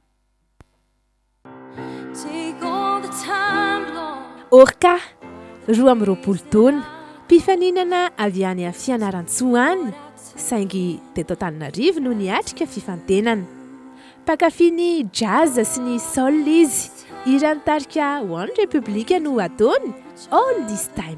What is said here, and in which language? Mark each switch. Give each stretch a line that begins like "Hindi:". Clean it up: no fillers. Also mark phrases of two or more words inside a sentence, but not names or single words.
Malagasy: Orca roa amby roapolo taona mpifaninana avy any amin'ny fianaran-tsoa any saingy teto Antananarivo no niatrika fifantenana mpakafy ny jazz sy ny soul izy hira nitarika One Republic no ataony All This Time.